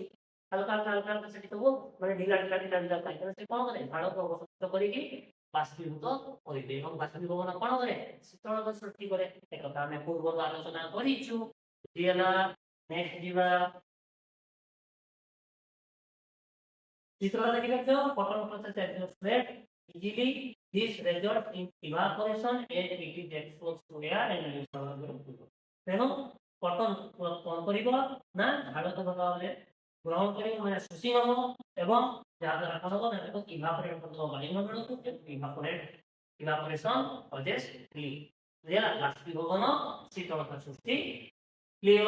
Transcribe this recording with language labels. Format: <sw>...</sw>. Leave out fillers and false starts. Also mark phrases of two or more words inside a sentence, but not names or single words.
<or>ହାଲକା ସେଠି ସବୁ ମାନେ ଢିଲା ଥାଏ। ତେଣୁ ସେ କ'ଣ କରେ? ଝାଳକୁ ଅବଶୋଷିତ କରିକି ବାଷ୍ପୀଭୂତ କରିଦିଏ ଏବଂ ବାଷ୍ପୀଭବନ କ'ଣ କରେ? ଶୀତଳତା ସୃଷ୍ଟି କରେ। ଏକଥା ଆମେ ପୂର୍ବରୁ ଆଲୋଚନା କରିଛୁ। ହେଲା, ନେକ୍ସଟ ଯିବା। ଚିତ୍ରଟା ଦେଖିବେ ତ,</or> <en>cotton process spread easily. This result in evaporation and it is exposed to air and</en> <or>ତେଣୁ କଟନ କ'ଣ କରିବ? ନା ଝାଳକୁ ଭଲ ଭାବରେ ଗ୍ରହଣ କରିବ, ମାନେ ଶୋଷି ନେବ ଏବଂ ଯାହାଦ୍ୱାରା କ'ଣ ହେବ? ନା ତାକୁ ଇଭାପୋରେଟ୍ କରିଦେବ ବାୟୁମଣ୍ଡଳକୁ।</or> <en>evaporation causes relief.</en> <or>ବୁଝିଲା? ବାଷ୍ପୀଭବନ ଶୀତଳତା ସୃଷ୍ଟି। କ୍ଲିୟର?</or>